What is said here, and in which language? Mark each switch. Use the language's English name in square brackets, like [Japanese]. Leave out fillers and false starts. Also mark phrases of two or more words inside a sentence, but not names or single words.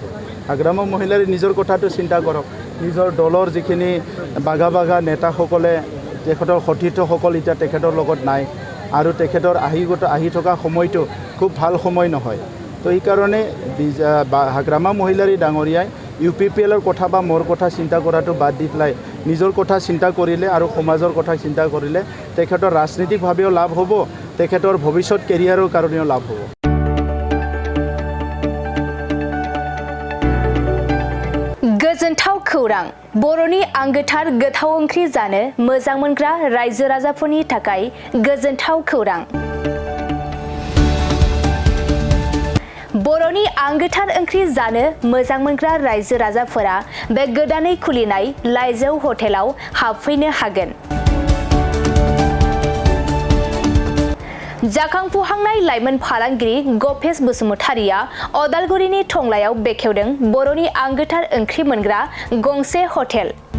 [Assamese] হাগ্ৰামা মহিলাৰে নিজৰ কথাটো চিন্তা কৰক নিজৰ দলৰ যিখিনি বাগা নেতাসকলে তেখেতৰ সতীৰ্থসকল এতিয়া তেখেতৰ লগত নাই আৰু তেখেতৰ আহি থকা সময়টো খুব ভাল সময় নহয় তো এই কাৰণে হাগ্ৰামা মহিলাৰ ডাঙৰীয়াই UPPLৰ কথা বা মোৰ কথা চিন্তা কৰাটো বাদ দি পেলাই নিজৰ কথা চিন্তা কৰিলে আৰু সমাজৰ কথা চিন্তা কৰিলে তেখেতৰ ৰাজনৈতিকভাৱেও লাভ হ'ব তেখেতৰ ভৱিষ্যত কেৰিয়াৰৰ কাৰণেও লাভ হ'ব [Bodo] गोजोनथाव खौरां बर'नि आंगोथार गोथाव ओंख्रि जानो मोजां मोनग्रा रायजो राजाफोरनि थाखाय गोजोनथाव खौरां बर'नि आंगोथार ओंख्रि जानो मोजां मोनग्रा रायजो राजाफोरा बे गोदानै खुलिनाय लाइजौ हटेलाव हाबफैनो हागोन जाखांफुहांनाय लाइमोन फालांगिरि गपेश बसुमतारिया अदालगुरिनि टंलायाव बेखेवदों बर'नि आंगोथार ओंख्रि मोनग्रा गंसे हटेल